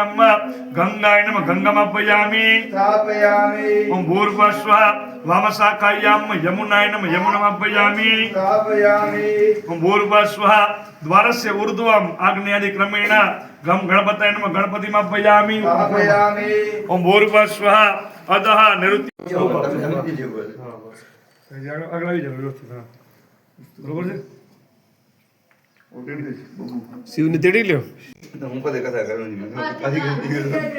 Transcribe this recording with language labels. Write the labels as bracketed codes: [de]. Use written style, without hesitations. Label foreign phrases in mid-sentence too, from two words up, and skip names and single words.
[sa] गंगायनम गंगामाभयामि स्थापयामि ओम भूर्भुवस्वः वामशाखायां यमुनायनम यमुनामाभयामि स्थापयामि ओम भूर्भुवस्वः द्वारस्य ऊर्ध्वम् आग्नेयादि क्रमेण गम गणपतयनम गणपतिमाभयामि स्थापयामि ओम भूर्भुवस्वः अधः निरुत्य [gu] આગળ આવી જાવ વ્યવસ્થિત હા બરોબર છે શિવને તેડી લ્યો હું કદે કથા કરું છું પાછી ગલતી કરું